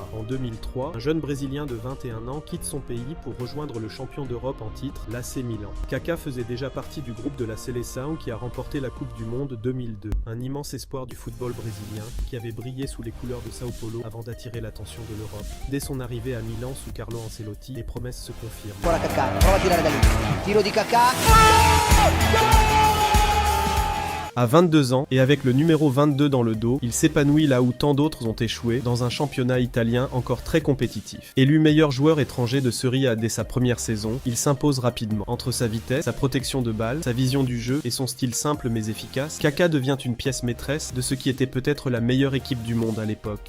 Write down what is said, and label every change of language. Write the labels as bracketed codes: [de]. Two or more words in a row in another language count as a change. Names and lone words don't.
[fr] En 2003, un jeune Brésilien de 21 ans quitte son pays pour rejoindre le champion d'Europe en titre, l'AC Milan. Kaká faisait déjà partie du groupe de la Seleção qui a remporté la Coupe du Monde 2002. Un immense espoir du football brésilien qui avait brillé sous les couleurs de Sao Paulo avant d'attirer l'attention de l'Europe. Dès son arrivée à Milan sous Carlo Ancelotti, les promesses se confirment. [it] Ancora Kaká, prova a tirare da lì. Tiro di Kaká. [fr] À 22 ans, et avec le numéro 22 dans le dos, il s'épanouit là où tant d'autres ont échoué, dans un championnat italien encore très compétitif. Élu meilleur joueur étranger de Serie A dès sa première saison, il s'impose rapidement. Entre sa vitesse, sa protection de balle, sa vision du jeu et son style simple mais efficace, Kaká devient une pièce maîtresse de ce qui était peut-être la meilleure équipe du monde à l'époque.